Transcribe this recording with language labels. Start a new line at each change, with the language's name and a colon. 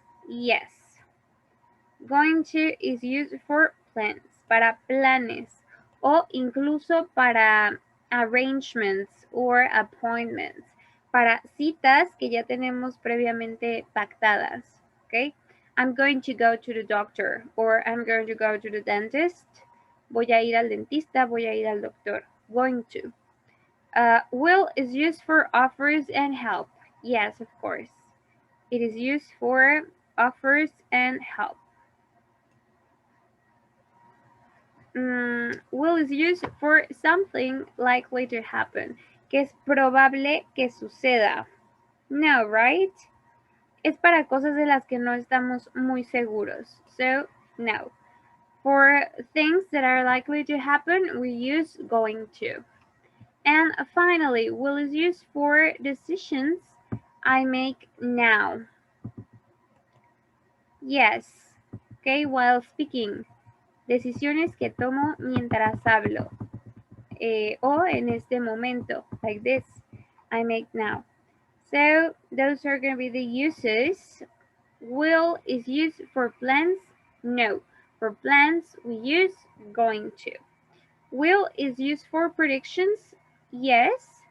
English: Yes. Going to is used for plans,
Spanish: para planes, o incluso para
English: arrangements or appointments,
Spanish: para citas que ya tenemos previamente pactadas.
English: Okay? I'm going to go to the doctor, or I'm going to go to the dentist.
Spanish: Voy a ir al dentista, voy a ir al doctor.
English: Going to. Will is used for offers and help. Yes, of course. It is used for offers and help. Will is used for something likely to happen,
Spanish: que es probable que suceda.
English: No, right?
Spanish: Es para cosas de las que no estamos muy seguros.
English: So, no. For things that are likely to happen, we use going to. And finally, will is used for decisions I make now. Yes. Okay, while speaking.
Spanish: Decisiones que tomo mientras hablo. O en este momento,
English: like this, I make now. So those are going to be the uses. Will is used for plans? No. For plans, we use going to. Will is used for predictions? Yes.